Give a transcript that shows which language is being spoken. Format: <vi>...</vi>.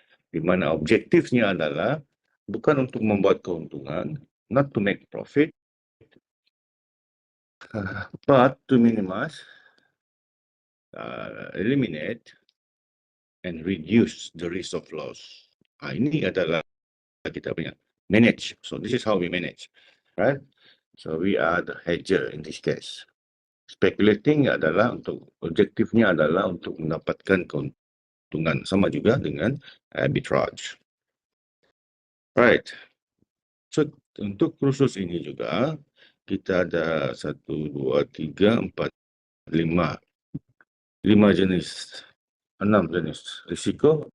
<ms>Di mana objektifnya adalah bukan untuk membuat keuntungan,</ms> <en>not to make profit, but to minimize, eliminate, and reduce the risk of loss.</en> <ms>Ini adalah kita punya manage.</ms> <en>So this is how we manage, right? So we are the hedger in this case.</en> <ms>Speculating adalah objektifnya adalah untuk mendapatkan keuntungan, sama juga dengan arbitrage.</ms> <en>Right.</en> <ms>So untuk kursus ini juga kita ada 1, 2, 3, 4, 5 jenis, 6 jenis risiko.</ms>